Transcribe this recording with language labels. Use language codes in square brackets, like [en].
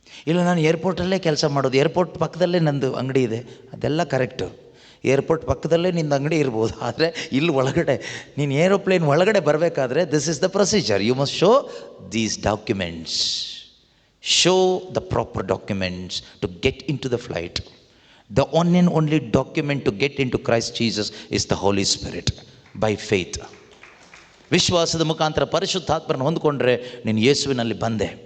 [kn] ಇಲ್ಲ ನಾನು ಏರ್ಪೋರ್ಟಲ್ಲೇ ಕೆಲಸ ಮಾಡೋದು, ಏರ್ಪೋರ್ಟ್ ಪಕ್ಕದಲ್ಲೇ ನಂದು ಅಂಗಡಿ ಇದೆ, ಅದೆಲ್ಲ ಕರೆಕ್ಟು. ಏರ್ಪೋರ್ಟ್ ಪಕ್ಕದಲ್ಲೇ ನಿಂದು ಅಂಗಡಿ ಇರ್ಬೋದು, ಆದರೆ ಇಲ್ಲಿ ಒಳಗಡೆ ನೀನು ಏರೋಪ್ಲೇನ್ ಒಳಗಡೆ ಬರಬೇಕಾದ್ರೆ [en] This is the procedure. You must show these documents. Show the proper documents to get into the flight. The one and only document to get into Christ Jesus is the Holy Spirit by faith. [kn] ವಿಶ್ವಾಸದ ಮುಖಾಂತರ ಪರಿಶುದ್ಧಾತ್ಮರನ್ನು ಹೊಂದಿಕೊಂಡ್ರೆ ನೀನು ಯೇಸುವಿನಲ್ಲಿ ಬಂದೆ.